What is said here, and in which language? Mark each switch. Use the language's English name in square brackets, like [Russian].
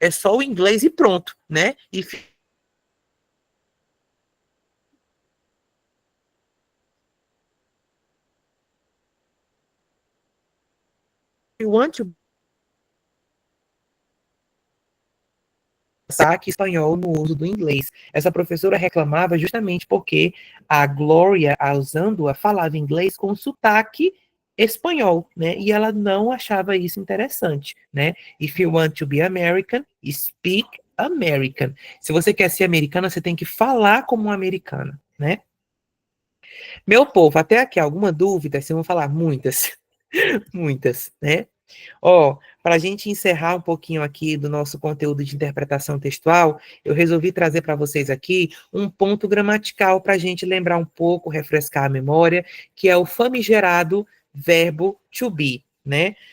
[Portuguese] É só o inglês e pronto, né? E [English] you want to [Portuguese] saque espanhol no uso do inglês. Essa professora reclamava justamente porque a Glória, usando-a, falava inglês com sotaque espanhol, né? E ela não achava isso interessante, né? [English] If you want to be American, speak American. [Portuguese] Se você quer ser americana, você tem que falar como uma americana, né? Meu povo, até aqui alguma dúvida? Vocês vão falar muitas, muitas, né? Ó, para a gente encerrar um pouquinho aqui do nosso conteúdo de interpretação textual, eu resolvi trazer para vocês aqui um ponto gramatical para a gente lembrar um pouco, refrescar a memória, que é o famigerado verbo to be, né?